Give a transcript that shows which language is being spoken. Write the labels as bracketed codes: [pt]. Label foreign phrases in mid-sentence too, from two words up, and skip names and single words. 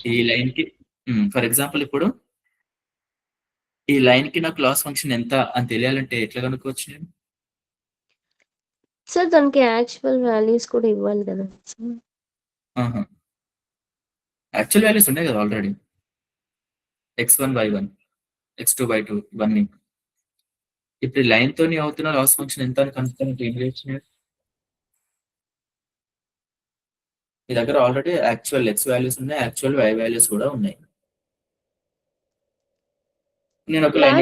[te] ఈ లైన్ కి [en] for example [te] ఇప్పుడు ఈ లైన్ కి నాకు [en] loss function [te] ఎంత అని తెలియాలంటే ఎట్లా కనుక్కోవచ్చు నేను? సార్ దానికి [en] actual values [te] కూడా ఇవ్వాలి కదా సార్. [en] actual values [te] ఉన్నాయి కదా ఆల్రెడీ. x1 y1 x2 y2 ఇవన్నీ. ఇప్పుడు లైన్ తోని అవుతున్న [en] loss function [te] ఎంత అని కనుక్కోడానికి ఏం చేయొచ్చు నేను? మీ దగ్గర [en] already actual x values [te] ఉన్నాయి, [en] actual y values [te] కూడా ఉన్నాయి. నేను ఒక లైన్